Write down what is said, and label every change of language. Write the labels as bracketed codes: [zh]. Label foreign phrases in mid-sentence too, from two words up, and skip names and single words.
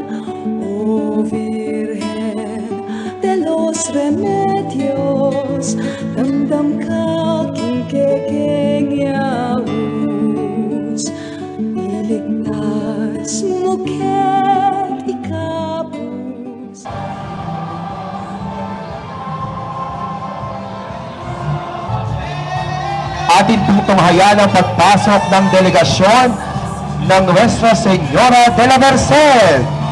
[pam] O Virgen de los Remedios, damdam ka king kekeng yaus. Iligtas mo ket ikapus. [tl] Atin pong tunghayan ang pagpasok ng delegasyon ng Nuestra Señora de la Merced.